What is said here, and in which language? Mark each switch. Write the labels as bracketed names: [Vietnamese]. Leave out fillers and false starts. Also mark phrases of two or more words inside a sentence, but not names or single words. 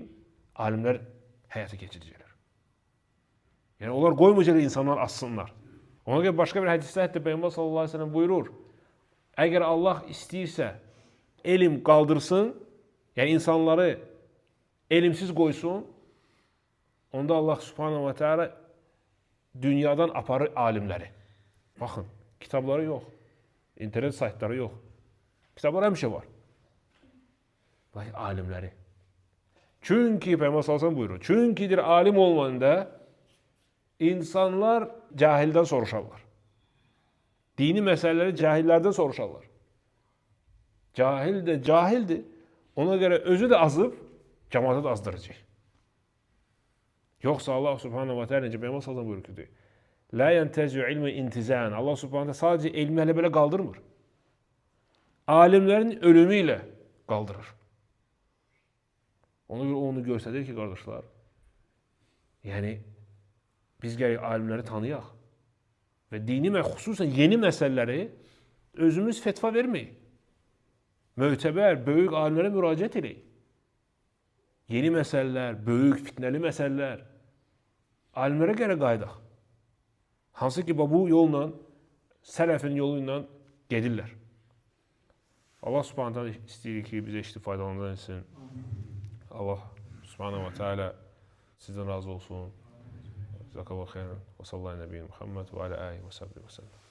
[Azerbaijani] Alimlər həyata keçirəcəklər. Yəni onlar qoymayacaqlar insanlar assınlar. Ona görə başqa bir hədisdə hətta Peyğəmbər [Arabic] صلى الله عليه وسلم [Azerbaijani] buyurur: əgər Allah istəyirsə elm qaldırsın, yəni insanları elmsiz qoysun, onda Allah [Arabic] سبحانه وتعالى [Azerbaijani] dünyadan aparır alimləri. Baxın, kitabları yox, internet saytları yox. Kitablar həmişə var. Lakin alimləri. Çünki Peyğəmbər [Arabic] صلى الله عليه وسلم [Azerbaijani] buyurur. Çünkidir alim olmayanda insanlar cahildən soruşarlar. Dini məsələləri cahillərdən soruşarlar. Cahil də cahildir. Ona görə özü də azıb, cəmaatı da azdıracaq. Yoxsa Allah [Arabic] سبحانه وتعالى [Azerbaijani] necə Peyğəmbər [Arabic] صلى الله عليه وسلم [Azerbaijani] buyurur ki, [Arabic] "لا ينتزع العلم انتزاعا." [Azerbaijani] Allah [Arabic] سبحانه وتعالى [Azerbaijani] sadəcə elmi elə belə qaldırmır. Alimlərin ölümü ilə qaldırır. Ona görə onu göstərir ki, qardaşlar, yəni biz gərək alimləri tanıyaq və dini və xüsusən yeni məsələləri özümüz fetva verməyik. Mötəbər, böyük alimlərə müraciət edək. Yeni məsələlər, böyük, fitnəli məsələlər alimlərə gərək qayıdaq. Hansı ki, bu yolla, sələfin yolu ilə gedirlər. Allah [Arabic] سبحانه تعالى [Azerbaijani] istəyir ki, bizə işli faydalandıran etsin. Allah [Arabic] سبحانه وتعالى [Azerbaijani] sizdən razı olsun. [Arabic] جزاك الله خيرا. وصلى الله عليه وسلم محمد وعلى آله وصحبه وسلم.